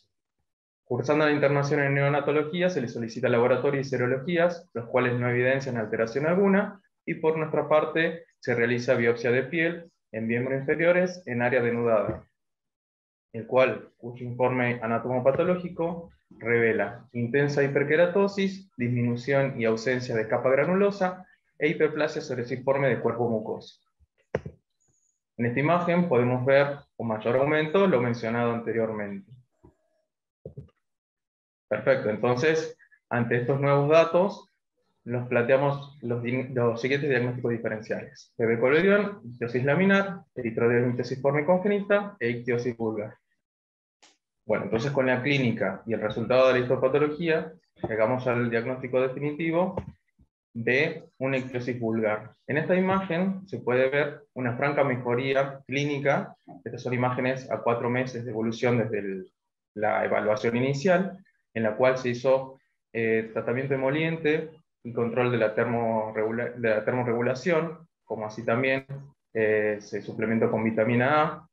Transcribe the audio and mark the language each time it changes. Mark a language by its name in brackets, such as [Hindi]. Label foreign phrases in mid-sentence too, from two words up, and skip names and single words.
[Spanish] Cursando la internación en neonatología, se le solicita laboratorio y serologías, los cuales no evidencian alteración alguna, y por nuestra parte se realiza biopsia de piel en miembros inferiores en área denudada, cuyo informe anatomopatológico revela intensa hiperkeratosis, disminución y ausencia de capa granulosa e hiperplasia psoriasiforme de cuerpo mucoso. En esta imagen podemos ver con mayor aumento lo mencionado anteriormente. Perfecto, entonces, ante estos nuevos datos, nos planteamos los siguientes diagnósticos diferenciales: bebé colodión, ictiosis laminar, eritrodermitiosiforme congénita e ictiosis vulgar. Bueno, entonces con la clínica y el resultado de la histopatología, llegamos al diagnóstico definitivo de una ictiosis vulgar. En esta imagen se puede ver una franca mejoría clínica. Estas son imágenes a 4 meses de evolución desde la evaluación inicial, en la cual se hizo tratamiento emoliente y control de la termorregulación, como así también se suplementó con vitamina A.